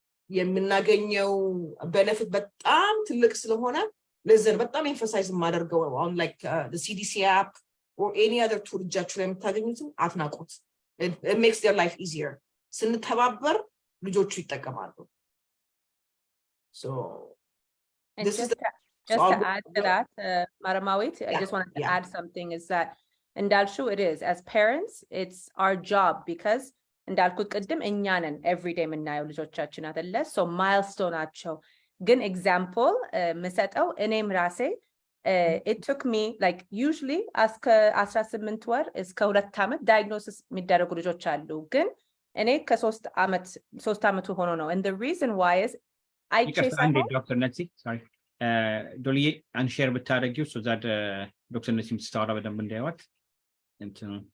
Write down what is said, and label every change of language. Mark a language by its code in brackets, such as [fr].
[am] የምናገኘው [en] ቤኔፊት [am] በጣም ትልቅ ስለሆነ ለዘን በጣም [en] ኤምፋሳይዝ [am] ማደርገው [en] on like the CDC app or any other tool [am] እጃችሁ ላይ የምታገኙትን አትናቁት [en] it makes their life easier [am] ስንተባበር ልጆቹ ይጠቀማሉ so [en] and this just is to add to that Maramawit I just wanted to add something is that [am] እንዳልሽው [en] it is as parents it's our job because [am] እንዳልኩት ቅድም እኛ ነን [en] every day [am] የምናየው ልጆቻችን አይደለ [en] so milestone [am] ናቸው ግን [en] example [am] ምሰጠው እኔም ራሴ [en] it took me like usually [am] እስከ 18 ወር እስከ 2 ዓመት diagnosis የሚደረጉ ልጆች አሉ ግን እኔ ከ3 ዓመቱ ሆኖ ነው [en] and the reason why is I chase Dr Netsy sorry ዶሊ አንሼር ብታደርጊው so that [am] Dr Netsy ስታወራ በደንብ እንዳይዋት እንትን